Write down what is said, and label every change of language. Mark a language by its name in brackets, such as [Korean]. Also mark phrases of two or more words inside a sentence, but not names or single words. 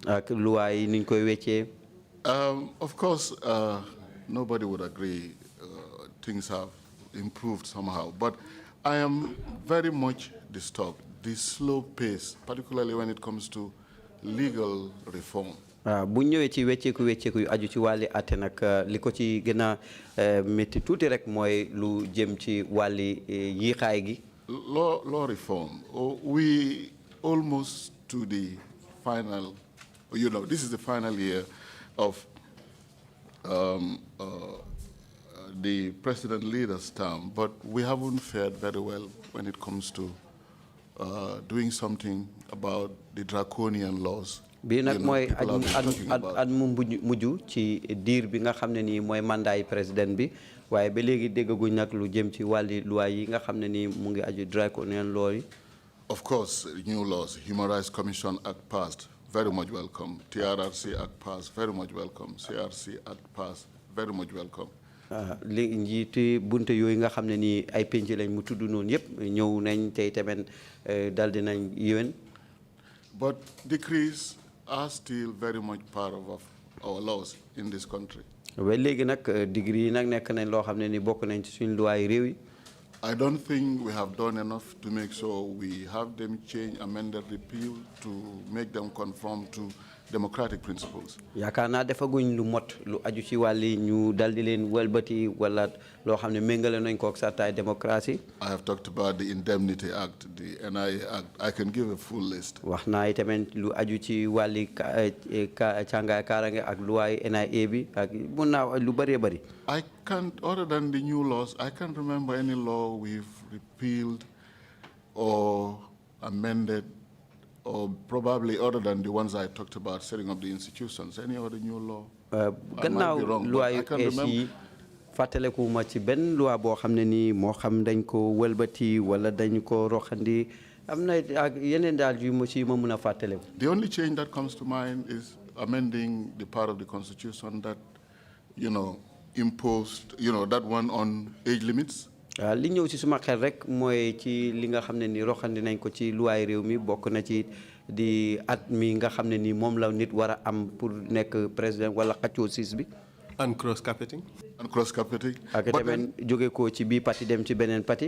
[English] Of course, nobody would agree things have improved somehow, but I am very much disturbed. The slow pace, particularly when it comes to legal reform. [Wolof] Bu ñëwee ci wécceeku yu aju ci wàlli atte nag li ko ci gën a métti tuuti rek mooy lu jëm ci wàlli yiixaay gi. [English] Law reform. We almost to the final, you know, this is the final year of the president leader's term, but we haven't fared very well when it comes to doing something about the draconian laws. [Wolof] Bii nag mooy at mu mujj ci diir bi nga xam ne nii mooy [French] mandat président [Wolof] bi waaye ba léegi déggaguñ nag lu jëm ci wàlli loi yi nga xam ne nii mu ngi aju [English] draconian law [Wolof] yi. [English] Of course, new laws, Human Rights Commission Act passed, very much welcome. TRRC Act passed, very much welcome. CRC Act passed, very much welcome. [Wolof] li njiiti bunte yooyu nga xam ne nii ay penc lañ mu tudd noonu yëpp ñëw nañ tey tamit dal dinañ yéwén. [English] But decrees are still very much part of our laws in this country. [Wolof] Ba léegi nag degree yi nag nekk nañ loo xam ne ni bokk nañ ci suñu luwaay réew yi. [English] I don't think we have done enough to make sure we have them change, amended, repeal to make them conform to democratic principles. [Wolof] Yaakaar naa defaguñ lu mot lu aju ci wàlli ñu dal di leen wëlbati wala loo xam ne méngale nañ ko ak sartaay démocratie. [English] I have talked about the Indemnity Act, the NIA Act. I can give a full list. [Wolof] Wax naa tamit lu aju ci wàlli càngaay kaaraange ak luwaay NIA bi ak mun naa lu bëree bëri. [English] I can't, other than the new laws, I can't remember any law we've repealed or amended, or probably other than the ones I talked about, setting up the institutions. Any other new law? I might be wrong, but I can't remember. [Wolof] Fàttaleku ma ci benn loi boo xam ne nii moo xam dañ ko wëlbati wala dañ ko roxandi am na ak yeneen daal yu ma ci ma mun a fàttaleku. [English] The only change that comes to mind is amending the part of the Constitution that, you know, imposed, you know, that one on age limits. [Wolof] Li ñëw ci suma xel rek mooy ci li nga xam ne ni roxandi nañ ko ci luwaay réew mi bokk na ci di at mi nga xam ne ni moom la nit war a am pour nekk président wala xaccoo siis bi. [English] And cross-carpeting. And cross-carpeting. [Wolof] Ak tamit jóge ko ci bii parti dem ci beneen parti.